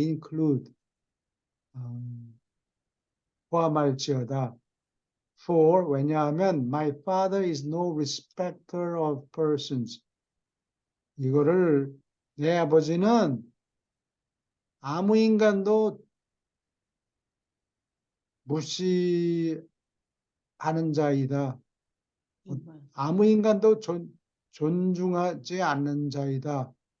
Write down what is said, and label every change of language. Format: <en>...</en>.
<ko>include 포함할지어다.</ko> <en>For</en> <ko>왜냐하면</ko> <en>my father is no respecter of persons.</en> <ko>이거를 내 아버지는 아무 인간도 무시하는 자이다. 아무 인간도 존중하지 않는 자이다.</ko>